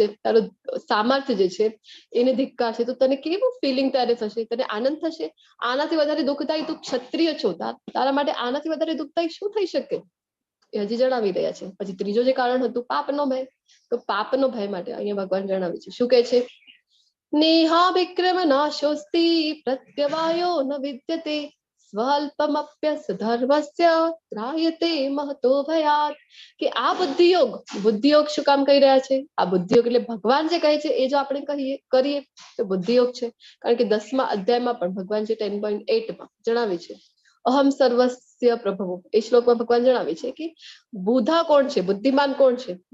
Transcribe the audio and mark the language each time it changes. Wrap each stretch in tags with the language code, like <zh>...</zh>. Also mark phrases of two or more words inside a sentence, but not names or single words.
<gu>તારું સામર્થ્ય જે છે એને ધિક્કાર છે તો તને કેવું ફિલિંગ ત્યારે થશે? તને આનંદ થશે? આનાથી વધારે દુઃખદાયી, તું ક્ષત્રિય છો, તારા માટે આનાથી વધારે દુઃખદાયી શું થઈ શકે? એ હજી જણાવી રહ્યા છે. પછી ત્રીજો જે કારણ હતું પાપનો ભય. તો પાપનો ભય માટે અહીંયા ભગવાન જણાવે છે. શું કહે છે?</gu> <sa>नेहा विक्रम नाशोस्ति प्रत्यवायो न विद्यते स्वल्पमप्यस धर्मस्य ત્રાયતે महतो भयात्.</sa> <gu>કે આ બુદ્ધિયોગ શું કામ કહી રહ્યા છે? આ બુદ્ધિયોગ એટલે ભગવાન જે કહે છે એ જો આપણે કરીએ તો બુદ્ધિયોગ છે. કારણ કે 10મા અધ્યાયમાં પણ ભગવાન જે 10.8 જણાવે છે</gu> <sa>અહમ સર્વસ્ય પ્રભવો,</sa> <gu>એ શ્લોકમાં ભગવાન જણાવે છે કે બુધા કોણ છે, બુદ્ધિમાન કોણ છે?</gu>